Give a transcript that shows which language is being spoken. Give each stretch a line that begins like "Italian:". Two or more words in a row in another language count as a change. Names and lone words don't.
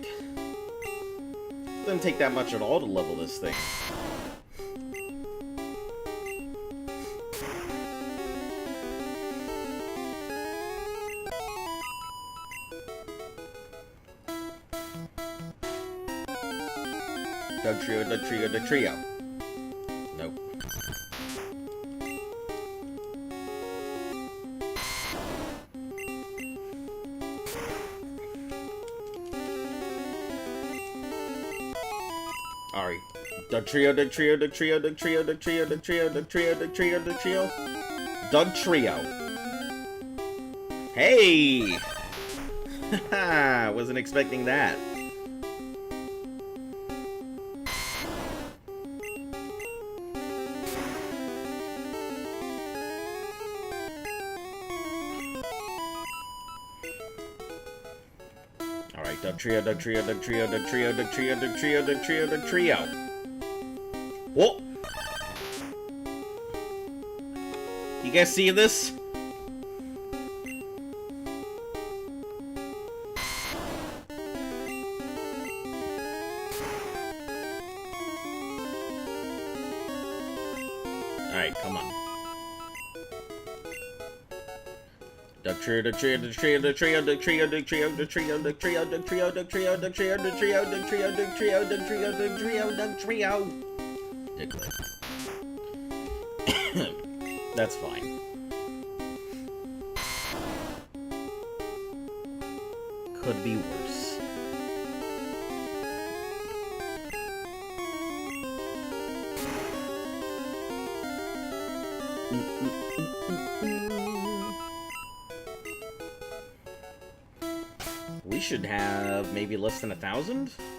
English: It doesn't take that much at all to level this thing. Doug Trio, Doug Trio, Doug Trio. Nope. Alright. Doug Trio, Doug Trio, Doug Trio, Doug Trio, Doug Trio, Doug Trio, Doug Trio, Doug Trio, Doug Trio. Doug Trio. Hey! Haha, wasn't expecting that. Alright, Doug Trio, Doug Trio, Doug Trio, Doug Trio, Doug Trio, Doug Trio, Doug Trio, Doug Trio. Whoa! You guys see this? Alright, come on. Doug Trio, Doug Trio, Doug Trio, Doug Trio, Doug Trio, Doug Trio, Doug Trio, Doug Trio, Doug Trio, Doug Trio, Doug Trio, Doug Trio, Doug Trio, Doug Trio, Doug Trio, Doug Trio, Doug Trio. Diglett. That's fine. Could be worse. We should have maybe less than 1,000?